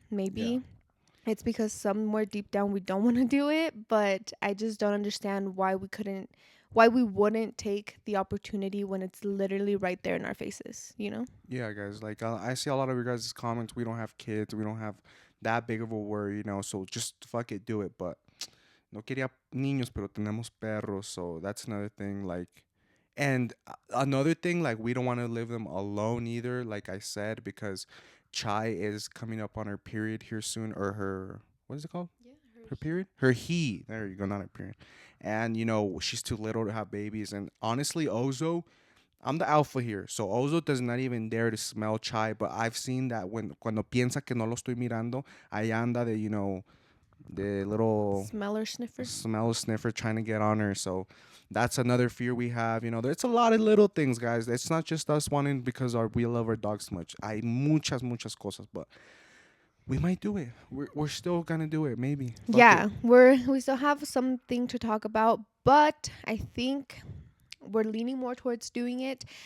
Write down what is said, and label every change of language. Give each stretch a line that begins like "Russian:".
English: maybe it's because somewhere deep down we don't want to do it, but I just don't understand why we wouldn't take the opportunity when it's literally right there in our faces. Yeah, guys. Like I see a lot of your guys' comments. We don't have kids. We don't have that big of a worry, So just fuck it, do it. But
Spanish: no quería niños, pero tenemos perros.
English: So that's another thing. Like, and another thing, like we don't want to leave them alone either. Like I said, because Chai is coming up on her period here soon, or her, what is it called? Her period? Her he. There you go, not her period. And she's too little to have babies. And honestly, Ozo, I'm the alpha here, so Ozo does not even dare to smell Chai. But I've seen that
Spanish: cuando piensa que no lo estoy mirando, ahí anda
English: the little Smeller sniffer. smell sniffer trying to get on her. So that's another fear we have. There's a lot of little things, guys. It's not just us wanting because we love our dogs so much.
Spanish: Hay muchas cosas,
English: but we might do it. We're still gonna do it. Maybe. Fuck it. Yeah, we still have something to talk about, but I think we're leaning more towards doing it.